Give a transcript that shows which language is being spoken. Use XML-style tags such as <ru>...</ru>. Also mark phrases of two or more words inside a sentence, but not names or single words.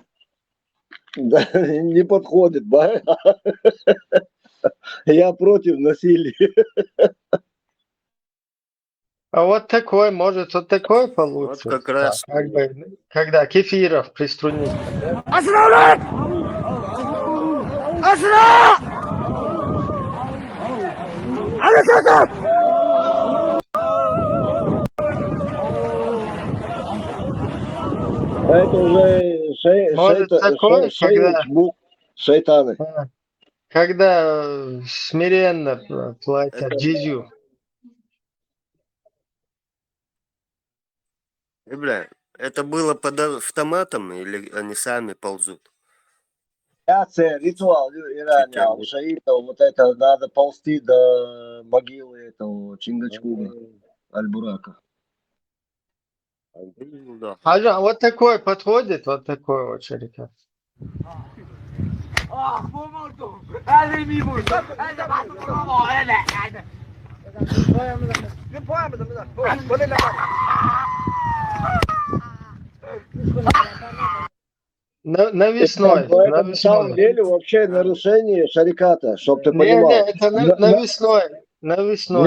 <ru>Да, не подходит, да? Я против насилия. А вот такой, может, вот такой получится. Вот как раз. Да, как бы, когда кефиров приструнить. Да?</ru> <ar>أسرع أسرع على كتف.</ar> <ru>Это уже Может, такой, когда... шайтаны. Когда смиренно платят джизю. Бля, это было под автоматом или они сами ползут? Ритуал Иране, у шаитов вот это надо ползти до могилы этого Чингачгука, Аль-Бурака. Да. А вот такой подходит, вот такой вот шарикат.</ru> <ar>هذا يمين هذا بعد هذا</ar> <ru>Навесной. На самом деле вообще нарушение шариката, чтобы ты понимал. Не, это навесной. Навесной</ru>